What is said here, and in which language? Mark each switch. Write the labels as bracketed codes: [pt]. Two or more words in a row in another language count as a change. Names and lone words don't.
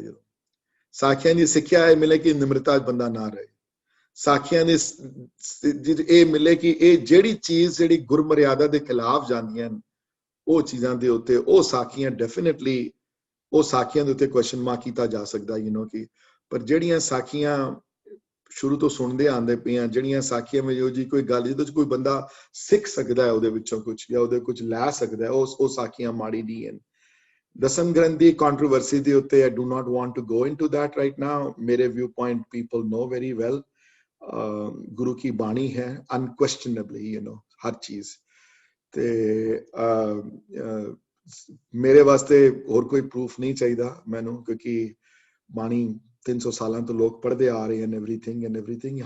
[pa] ਜਦੋਂ ਸਾਖੀਆਂ ਦੀ ਸਿੱਖਿਆ ਇਹ ਮਿਲੇ ਕਿ ਨਿਮਰਤਾ ਬੰਦਾ ਨਾ ਰਹੇ, ਸਾਖੀਆਂ ਦੇ ਇਹ ਮਿਲੇ ਕਿ ਇਹ ਜਿਹੜੀ ਚੀਜ਼ ਜਿਹੜੀ ਗੁਰਮਰਿਆਦਾ ਦੇ ਖਿਲਾਫ ਜਾਂਦੀਆਂ ਹਨ, ਉਹ ਚੀਜ਼ਾਂ ਦੇ ਉੱਤੇ ਉਹ ਸਾਖੀਆਂ ਡੈਫੀਨਿਟਲੀ, ਉਹ ਸਾਖੀਆਂ ਦੇ ਉੱਤੇ [en] question mark [pa] ਕੀਤਾ ਜਾ ਸਕਦਾ ਕਿ। ਪਰ ਜਿਹੜੀਆਂ ਸਾਖੀਆਂ ਸ਼ੁਰੂ ਤੋਂ ਸੁਣਦੇ ਆਉਂਦੇ ਪਏ, ਜਿਹੜੀਆਂ ਸਾਖੀਆਂ ਵਿੱਚ ਉਹ ਜੀ ਕੋਈ ਗੱਲ ਜਿਹਦੇ ਵਿੱਚ ਕੋਈ ਬੰਦਾ ਸਿੱਖ ਸਕਦਾ ਹੈ ਉਹਦੇ ਵਿੱਚੋਂ ਕੁਝ, ਜਾਂ ਉਹਦੇ ਕੁਝ ਲੈ ਸਕਦਾ ਹੈ, ਉਹ ਸਾਖੀਆਂ ਮਾੜੀ ਨਹੀਂ ਹਨ। ਦਸਮ ਗ੍ਰੰਥ ਦੀ ਕੰਟਰੋਵਰਸੀ ਦੇ ਉੱਤੇ [en] I do not want to go into that right now. ਮੇਰੇ view point people know very well. [pa] ਗੁਰੂ ਕੀ ਬਾਣੀ ਹੈ unquestionably, ਹਰ ਚੀਜ਼। ਤੇ ਮੇਰੇ ਵਾਸਤੇ ਹੋਰ ਕੋਈ ਪ੍ਰੂਫ ਨਹੀਂ ਚਾਹੀਦਾ ਮੈਨੂੰ, ਕਿਉਂਕਿ ਬਾਣੀ 300 ਸਾਲਾਂ ਤੋਂ ਲੋਕ ਪੜ੍ਹਦੇ ਆ ਰਹੇ ਹਨ, everything।